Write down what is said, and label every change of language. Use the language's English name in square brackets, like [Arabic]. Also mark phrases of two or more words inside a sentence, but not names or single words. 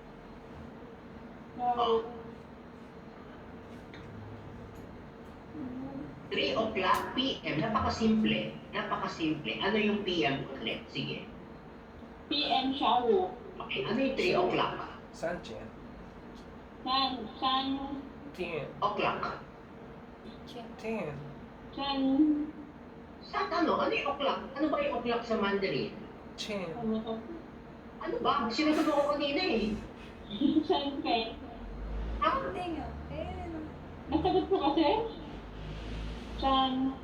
[Chinese] Shawo. [English] 3 o'clock p.m. [Filipino] Napakasimple. Napakasimple. Ano yung PM ulit? Sige. [Chinese] PM 下午 [Filipino] Okay, ano yung 3 o'clock? [Chinese] 3 点 3 点 [English] O'clock. [Chinese] 点 3 [Filipino] Sa ano? Ano yung o'clock? Ano ba yung o'clock sa Mandarin? [Chinese] 点 [Filipino] Ano ba? Sinasagot ko kanina eh. [Chinese] 3倍 [Filipino] Ha? Hindi nga. Eh, ano? nasagot ko kasi 3